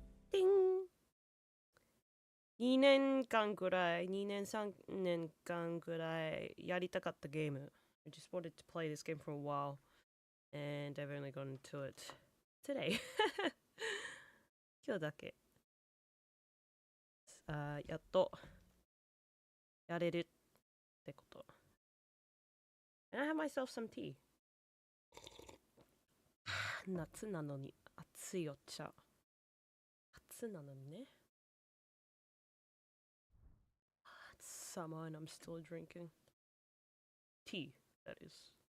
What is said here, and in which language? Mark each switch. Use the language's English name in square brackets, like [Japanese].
[Japanese] ティン2年間くらい、2年3年間くらいやりたかったゲーム。 [English] I just wanted to play this game for a while. And I've only gotten to it today. [Japanese] 今日だけ。やっとやれるってこと。 [English] And I have myself some tea. [Japanese] 夏なのに熱いお茶。夏なのにね。 [English] It's summer and I'm still drinking tea, that is.